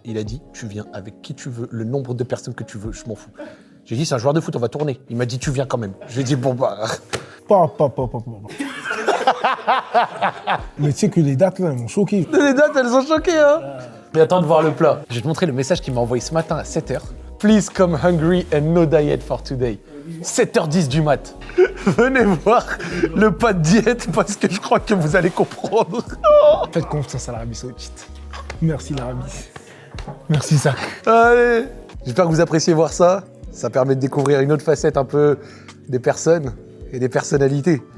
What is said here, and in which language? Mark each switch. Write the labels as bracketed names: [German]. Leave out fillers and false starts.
[French] Il a dit, tu viens avec qui tu veux, le nombre de personnes que tu veux, je m'en fous. J'ai dit, c'est un joueur de foot, on va tourner. Il m'a dit, tu viens quand même. Je lui ai dit, bon bah. Pas. Mais tu sais que les dates, là, elles m'ont choqué. Les dates, elles ont choqué, hein. Mais attends de voir le plat. Je vais te montrer le message qu'il m'a envoyé ce matin à 7h. [English] Please come hungry and no diet for today. [French] 7h10 du mat. Venez voir le pas de diète parce que je crois que vous allez comprendre. Faites confiance à l'Arabie Saoudite. Merci, l'Arabie. Merci, Zach. Allez. J'espère que vous appréciez voir ça. Ça permet de découvrir une autre facette un peu des personnes et des personnalités.